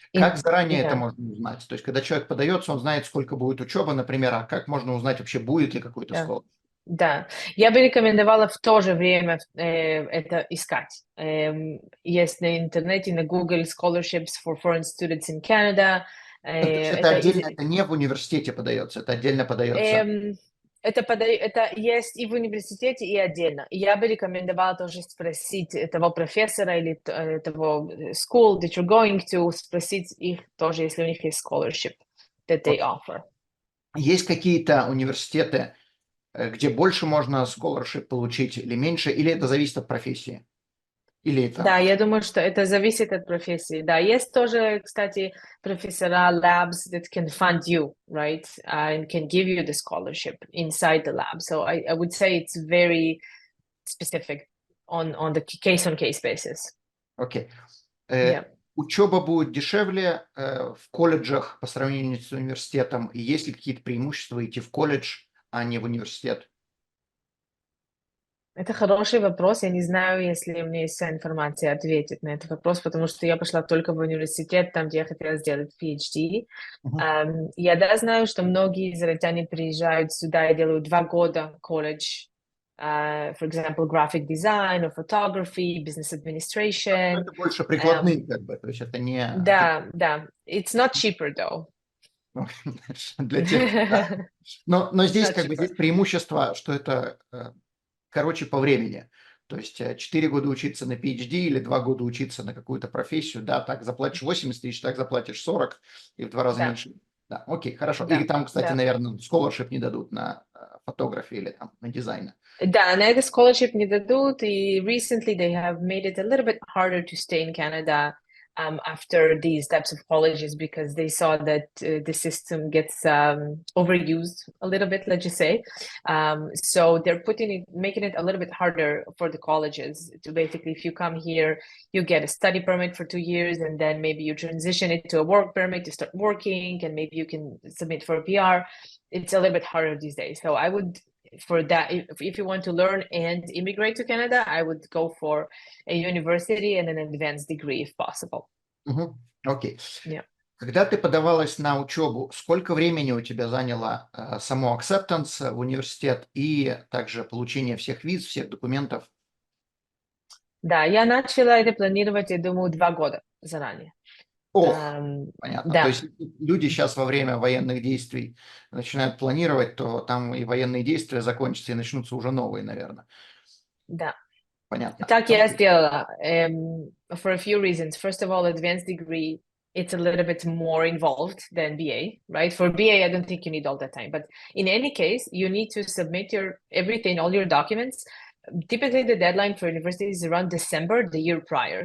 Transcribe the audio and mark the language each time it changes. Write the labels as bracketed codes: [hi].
[ru] Как заранее это можно узнать? То есть, когда человек подается, он знает, сколько будет учеба, например, а как можно узнать вообще, будет ли какой-то scholarship? Да, я бы рекомендовала в то же время это искать. Есть на интернете, на Google [en] scholarships for foreign students in Canada. [ru] То есть это отдельно, это не в университете подается, это отдельно подается. Это есть и в университете, и отдельно. Я бы рекомендовала тоже спросить того профессора или того [en] school that you're going to, [ru] спросить их тоже, если у них есть scholarship [en] that they offer. [ru] Есть какие-то университеты, где больше можно scholarship получить или меньше, или это зависит от профессии? Или это... Да, я думаю, что это зависит от профессии. Да, есть тоже, кстати, профессора [en] labs that can fund you, right, and can give you the scholarship inside the lab. So I would say it's very specific on the case-on-case basis. [ru] Окей. [en] Yeah. [ru] Учеба будет дешевле в колледжах по сравнению с университетом? И есть ли какие-то преимущества идти в колледж, а не в университет? Это хороший вопрос. Я не знаю, если у меня есть вся информация ответить на этот вопрос, потому что я пошла только в университет, там, где я хотела сделать PhD. Я знаю, что многие израильтяне приезжают сюда и делают 2 года колледж. [en] For example, graphic design or photography, business administration. [ru] Это больше прикладные, как бы, то есть это не... [en] Да. It's not cheaper, though. [ru] Для тех, да. Но здесь как бы здесь преимущество, что это короче по времени. То есть 4 года учиться на PhD или 2 года учиться на какую-то профессию, да, так заплатишь 80 тысяч, так заплатишь 40 и в 2 раза меньше. Да, окей, хорошо. Да, Или там, кстати, да. наверное, scholarship не дадут на фотографии или там на дизайн. Да, на это scholarship не дадут, и [en] recently they have made it a little bit harder to stay in Canada after these types of colleges because they saw that the system gets overused a little bit, let's just say. So they're making it a little bit harder for the colleges to basically, if you come here, you get a study permit for 2 years, and then maybe you transition it to a work permit to start working, and maybe you can submit for a PR. It's a little bit harder these days. So I would, for that, if you want to learn and immigrate to Canada, I would go for a university and an advanced degree if possible. [ru] Окей. [en] Yeah. [ru] Когда ты подавалась на учебу, сколько времени у тебя заняло само acceptance в университет и также получение всех виз, всех документов? Да, я начала это планировать, я думаю, 2 года заранее. Понятно. Да. То есть люди сейчас во время военных действий начинают планировать, то там и военные действия закончатся, и начнутся уже новые, наверное. Да. Понятно. Так я сделала [en] for a few reasons. First of all, advanced degree, it's a little bit more involved than BA, right? For BA, I don't think you need all that time. But in any case, you need to submit everything, all your documents. Typically, the deadline for university is around December, the year prior.